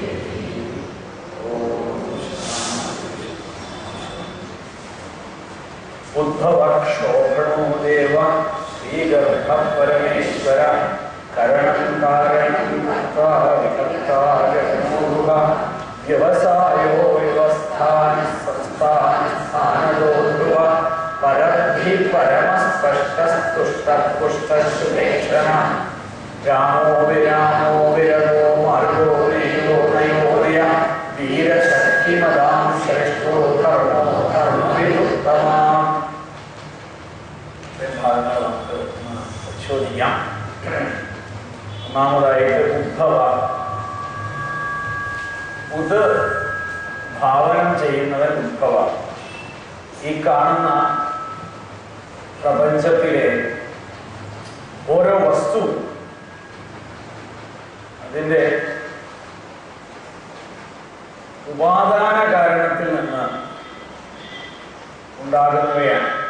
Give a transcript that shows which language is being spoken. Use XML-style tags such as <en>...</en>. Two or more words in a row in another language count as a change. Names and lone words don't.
<sa>उद्धवक्षोभणो देव श्रीगर्भ परमेश्वर करणं कारणं कर्ता विकर्ता जगन्मोह व्यवसायो व्यवस्थान संस्थान स्थानदो ध्रुव परद्धि परमस्पष्टस्तुष्टपुष्टश्रुतेक्षण रामो विरदो मार्गो नयो नयोदय वीरशक्तिमदां श्रेष्ठो धर्मो धर्मविदुत्तमा।</sa> <ml>ഭാഗങ്ങൾ നമുക്ക് പരിശോധിക്കാം. ഒന്നാമതായിട്ട് ഉദ്ധവ. ഉദ് ഭാവനം ചെയ്യുന്നവൻ ഉദ്ധവ. ഈ കാണുന്ന പ്രപഞ്ചത്തിലെ ഓരോ വസ്തു അതിൻ്റെ ഉപാദാന കാരണത്തിൽ നിന്ന് ഉണ്ടാകുന്നവയാണ്.</ml>